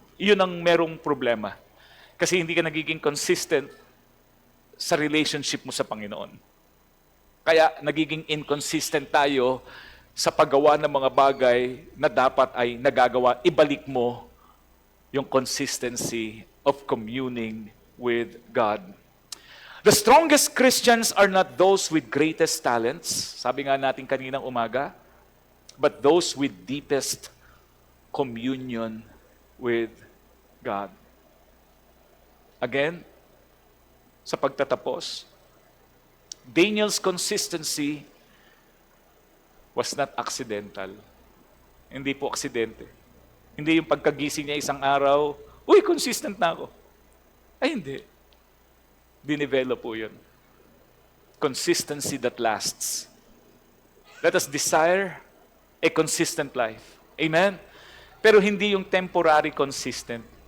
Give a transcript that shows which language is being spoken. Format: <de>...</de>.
<tl>Iyon ang merong problema. Kasi hindi ka nagiging consistent sa relationship mo sa Panginoon. Kaya nagiging inconsistent tayo sa paggawa ng mga bagay na dapat ay nagagawa. Ibalik mo yung</tl> <en>consistency of communing with God. The strongest Christians are not those with greatest talents,</en> <tl>sabi nga natin kaninang umaga,</tl> <en>but those with deepest communion with God. Again,</en> <tl>sa pagtatapos,</tl> <en>Daniel's consistency was not accidental.</en> <tl>Hindi po aksidente. Hindi yung pagkagising niya isang araw, uy, consistent na ako. Ay, hindi. Dinevelop po yun.</tl> <en>Consistency that lasts. Let us desire a consistent life. Amen?</en> <tl>Pero hindi yung temporary consistence.</tl>